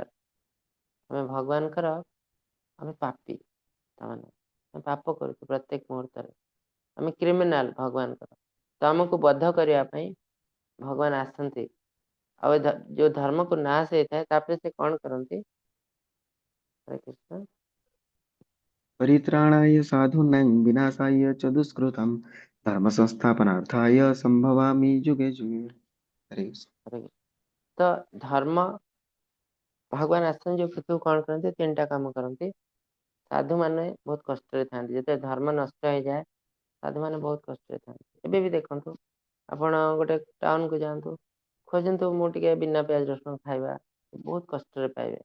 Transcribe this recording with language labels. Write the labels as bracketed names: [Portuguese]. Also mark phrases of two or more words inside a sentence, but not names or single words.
[Odia] ଆମେ ଭଗବାନଙ୍କର ଆମେ ପାପୀ। ତାମାନେ ଆମେ ପାପ କରୁଛୁ ପ୍ରତ୍ୟେକ ମୁହୂର୍ତ୍ତରେ, ଆମେ କ୍ରିମିନାଲ ଭଗବାନଙ୍କର। ତ ଆମକୁ ବଦ୍ଧ କରିବା ପାଇଁ ଭଗବାନ ଆସନ୍ତି। ଆଉ ଯୋଉ ଧର୍ମକୁ ନାଶ ହେଇଥାଏ ତାପରେ ସେ କ'ଣ କରନ୍ତି? ହରେ କୃଷ୍ଣ। [Sanskrit] परित्राणाय साधूनां विनाशाय च दुष्कृतं धर्म संस्थापनार्थाय संभवामि युगे युगे। हरे कृष्ण। [Odia] ହରେ କୃଷ୍ଣ। ତ ଧର୍ମ ଭଗବାନ ଆସନ୍ତି ଯୋଉ ପୃଥିବୀକୁ କ'ଣ କରନ୍ତି? 3ଟା କାମ କରନ୍ତି। ସାଧୁମାନେ ବହୁତ କଷ୍ଟରେ ଥାନ୍ତି। ଯେତେବେଳେ ଧର୍ମ ନଷ୍ଟ ହେଇଯାଏ ସାଧୁମାନେ ବହୁତ କଷ୍ଟରେ ଥାନ୍ତି। ଏବେ ବି ଦେଖନ୍ତୁ, ଆପଣ ଗୋଟେ ଟାଉନକୁ ଯାଆନ୍ତୁ, ଖୋଜନ୍ତୁ ମୁଁ ଟିକେ ବିନା ପିଆଜ ରସୁଣ ଖାଇବା, ବହୁତ କଷ୍ଟରେ ପାଇବେ।